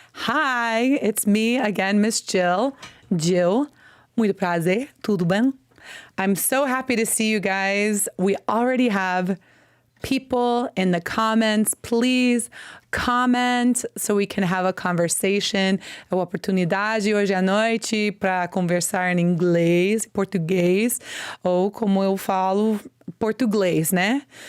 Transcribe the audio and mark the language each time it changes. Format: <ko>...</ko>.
<en>Hi, it's me again, Miss Jill.</en> <pt>Jill, muito prazer, tudo bem?</pt> <en>I'm so happy to see you guys. We already have people in the comments. Please comment so we can have a conversation.</en> <pt>É uma oportunidade hoje à noite para conversar em inglês, português, ou como eu falo, português, né?</pt>